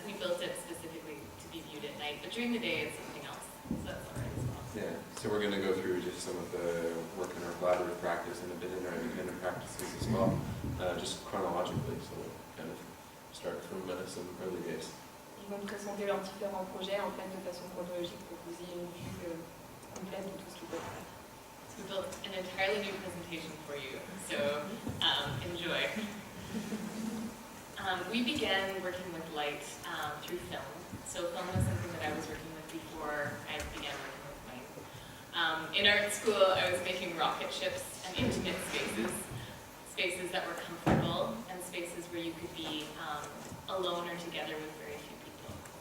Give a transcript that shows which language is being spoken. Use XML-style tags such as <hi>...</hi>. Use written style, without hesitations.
<en>We built it specifically to be viewed at night, but during the day it's something else, so that's all right as well. Yeah, so we're going to go through just some of the work in our collaborative practice and a bit in our independent practices as well, just chronologically, so we'll kind of start from some early days.</en> <fr>Ils vont présenter leurs différents projets en fait de façon chronologique pour que vous ayez une vue complète de tout ce qu'ils peuvent faire.</fr> <en>So we built an entirely new presentation for you, so enjoy. We began working with light through film. So film was something that I was working with before I began working with Wayne. In art school, I was making rocket ships and intimate spaces that were comfortable, and spaces where you could be alone or together with very few people.</en>